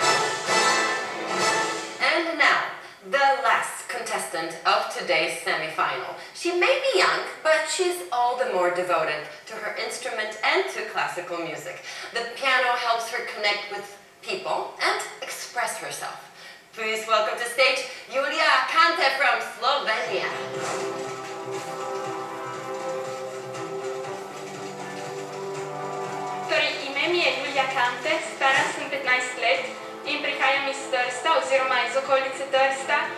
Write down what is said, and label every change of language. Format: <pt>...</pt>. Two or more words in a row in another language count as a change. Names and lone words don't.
<en>And now, the last contestant of today's semi-final. She may be young, but she's all the more devoted to her instrument and to classical music. The piano helps her connect with people and express herself. Please welcome to stage Julia Kante from Slovenia.</en> <sl>Torej, ime mi je Julia Kante, stara sem 15 let in prihajam iz Trsta oziroma iz okolice Trsta.</sl>